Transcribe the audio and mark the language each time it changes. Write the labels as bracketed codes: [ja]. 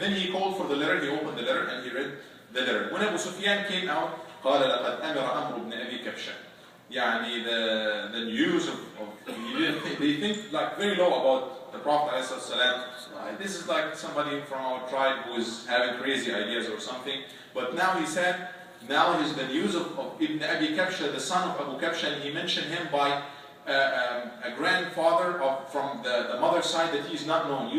[en] Then he called for the letter. He opened the letter and he read the letter. When Abu Sufyan came out, [ar] قال لقد أمر أمر ابن أبي كبشة. [en] يعني the news of they think like very low about the Prophet ﷺ. This is like somebody from our tribe who is having crazy ideas or something. But now he said, now is the news of Ibn Abi Kabsha, the son of Abu Kabsha, and he mentioned him by a grandfather from the mother's side that he is not known.